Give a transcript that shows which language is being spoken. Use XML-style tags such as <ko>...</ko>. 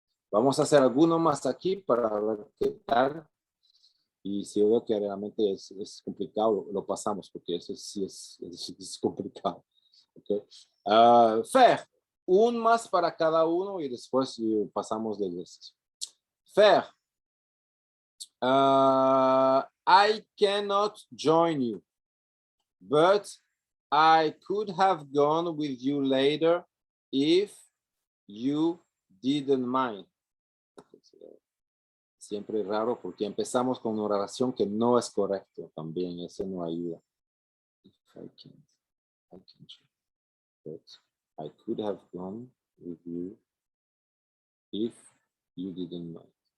<es>Vamos a hacer alguno más aquí para ver qué tal. Y si yo veo que realmente es complicado, lo pasamos, porque eso sí es complicado. Okay. Fer, un más para cada uno y después pasamos del ejercicio.</es> <en>Fer, I cannot join you, but I could have gone with you later if you didn't mind.</en> <es>Siempre raro porque empezamos con una oración que no es correcto también, eso no ayuda.</es> <en>If I can't, but I could have gone with you if you didn't mind.</en>